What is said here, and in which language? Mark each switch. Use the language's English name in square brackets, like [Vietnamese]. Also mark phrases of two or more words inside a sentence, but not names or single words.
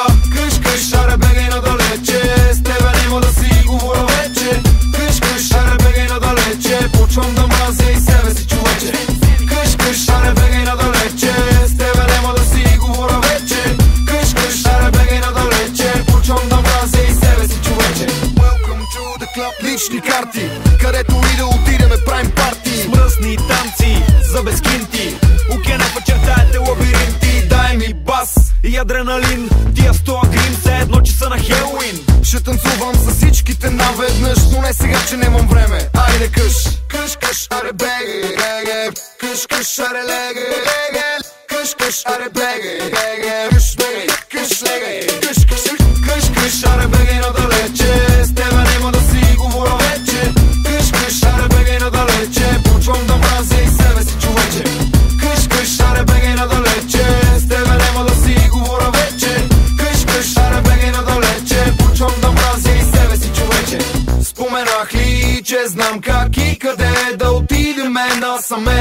[Bulgarian] Къш, къш, аре бегай надалече. С тебе нема да си говоря вече. Къш, къш, аре бегай надалече. Почвам да мразя и себе си, човече. Къш, къш, аре бегай надалече. С тебе нема да си говоря вече. Къш, къш, аре бегай надалече. Почвам да мразя и себе си, човече. [English] Welcome to the club. [Bulgarian] Лични карти, където и да отидеме правим парти. Мръсни танци за безкинти. Укенефа чертаете лабиринти. Дай ми бас и адреналин. Тия 100 грим се едно, че са на Хелуин. Ще танцувам с всичките наведнъж, но не сега, че нямам време. Айде къш, къш, къш, аре беге, беге. Къш, къш, аре леге, леге. Къш, къш, аре беге, беге. Къш, беге, къш, леге. Къш, къш, къш, къш, аре беге надалече. С тебе нема да си говоря вече. Къш, къш, аре беге надалече. Почвам да мразя и себе си, човече. Къш, къш, аре беге надалече. С тебе нема да си говоря вече. Къш, къш, аре беге надалече. Почвам да мразя и себе си, човече. Споменах ли, че знам как и къде да отидеме насаме.